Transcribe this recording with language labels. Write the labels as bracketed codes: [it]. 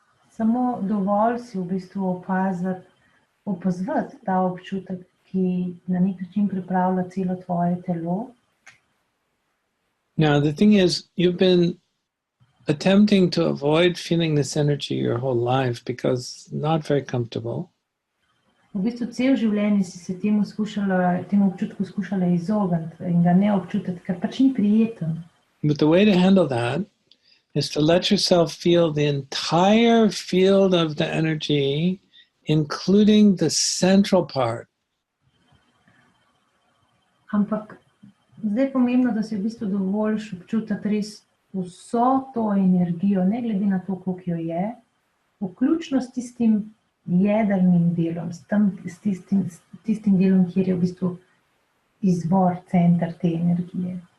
[sl] Samo dovolj si v bistvu opazovati ta občutek, ki na nek način pripravlja celo tvoje telo. [en] Now, the thing is, you've been attempting to avoid feeling this energy your whole life because it's not very comfortable. [sl] V bistvu cel življenje si se temu občutku skušala izogniti in ga ne občutiti, ker pač ni prijeten. [en] But the way to handle that is to let yourself feel the entire field of the energy, including the central part. [sl] Ampak zdaj je pomembno, da si v bistvu dovoljš občutiti res vso to energijo, ne glede na to, koliko jo je, vključno s tistim jedrnim delom, s tistim delom, kjer je v bistvu izvor, center te energije.